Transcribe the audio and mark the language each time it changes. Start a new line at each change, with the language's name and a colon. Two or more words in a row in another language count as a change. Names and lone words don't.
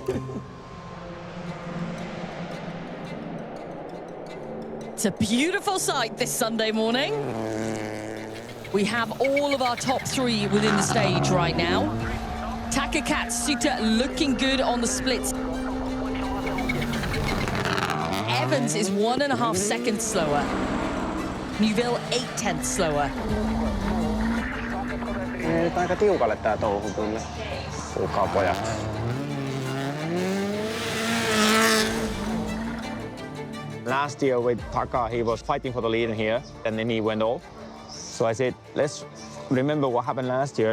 English: It's a beautiful sight this Sunday morning. We have all of our top 3 within the stage right now. Taka Katsuta looking good on the splits. Evans is 1.5 seconds slower. Neuville 0.8 slower.
Finnish: Nyt aika tiukalle tää touhu kyllä. Kuulkaa pojat.
English: Last year with Taka, he was fighting for the lead here, and then he went off. So I said, let's remember what happened last year.